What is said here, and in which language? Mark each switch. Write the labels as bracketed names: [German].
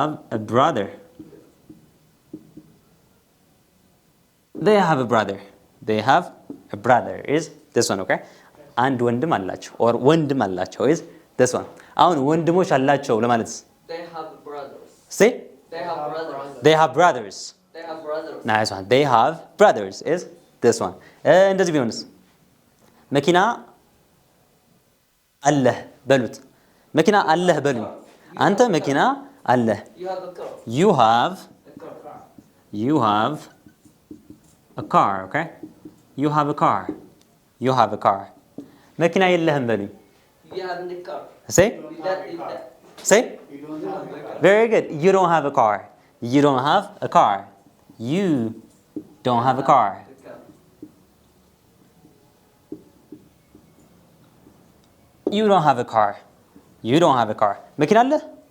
[English] a brother they have a brother they have a brother is this one okay [Amharic] አንድ ወንድም አላቸው [English] or ወንድም አላቸው is this one [Amharic] አሁን ወንድሞች አላቸው ለማለት [English] They have brothers. say They have brothers. they have brothers They have brothers. nice one they have brothers is this one [Amharic] እንደዚህ ቢሆንስ መኪና አለህ በሉት መኪና አለህ በሉኝ አንተ መኪና አለህ [English] You have a car. you have A car. you have a car okay you have a car you have a car [Amharic] መኪና የለህም በሉኝ [English] You have a car. say That. say You don't have a car. very good you don't have a car you don't have a car you don't have a car you don't have a car you don't have a car [Amharic] መኪና አለህ